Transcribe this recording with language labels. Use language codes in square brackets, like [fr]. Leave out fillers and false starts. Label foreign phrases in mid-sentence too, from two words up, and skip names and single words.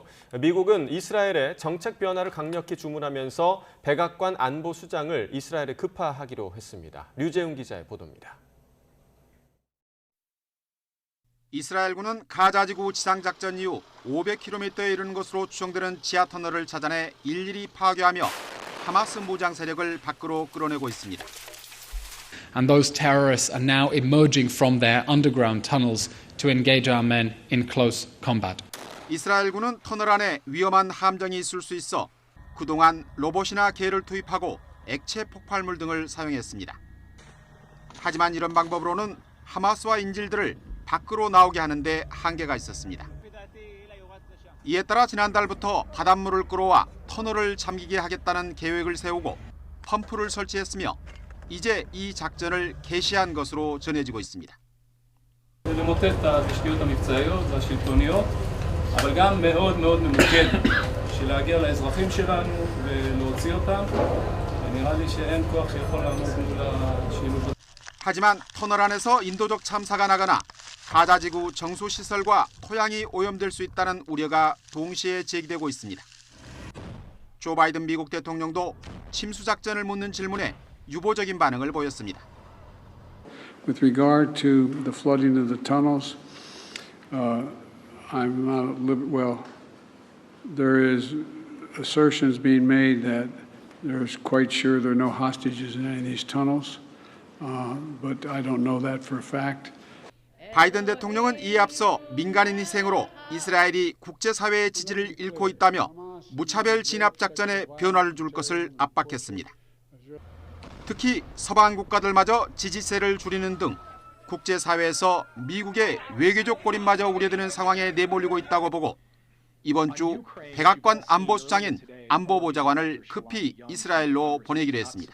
[ko] 미국은 이스라엘의 정책 변화를 강력히 주문하면서 백악관 안보수장을 이스라엘에 급파하기로 했습니다. 류재웅 기자의 보도입니다. 이스라엘군은 가자지구 지상작전 이후 500km에 이르는 것으로 추정되는 지하터널을 찾아내 일일이 파괴하며 하마스 무장 세력을 밖으로 끌어내고 있습니다. [en] And those terrorists are now emerging from their underground tunnels to engage our men in close combat. [ko] 이스라엘군은 터널 안에 위험한 함정이 있을 수 있어 그동안 로봇이나 개를 투입하고 액체 폭발물 등을 사용했습니다. 하지만 이런 방법으로는 하마스와 인질들을 밖으로 나오게 하는데 한계가 있었습니다. 이에 따라 지난달부터 바닷물을 끌어와 터널을 잠기게 하겠다는 계획을 세우고 펌프를 설치했으며 이제 이 작전을 개시한 것으로 전해지고 있습니다. [he] למוטט את התשתיות המבצעיות והשלטוניות, אבל גם מאוד מאוד ממוקד של להגיע לאזרחים שלנו ולהוציא אותם. נראה לי שאין כוח שיכול לעמוד מול השילוב. [ko] 하지만 터널 안에서 인도적 참사가 나거나 가자지구 정수시설과 토양이 오염될 수 있다는 우려가 동시에 제기되고 있습니다. 조 바이든 미국 대통령도 침수작전을 묻는 질문에 유보적인 반응을 보였습니다. [en] With regard to the flooding of the tunnels, I'm not well. There is assertions being made that there's quite sure there are no hostages in any of these tunnels, but I don't know that for a fact. [ko] 바이든 대통령은 이에 앞서 민간인 희생으로 이스라엘이 국제사회의 지지를 잃고 있다며 무차별 진압 작전에 변화를 줄 것을 압박했습니다. 특히 서방 국가들마저 지지세를 줄이는 등 국제사회에서 미국의 외교적 고립마저 우려되는 상황에 내몰리고 있다고 보고 이번 주 백악관 안보수장인 안보보좌관을 급히 이스라엘로 보내기로 했습니다.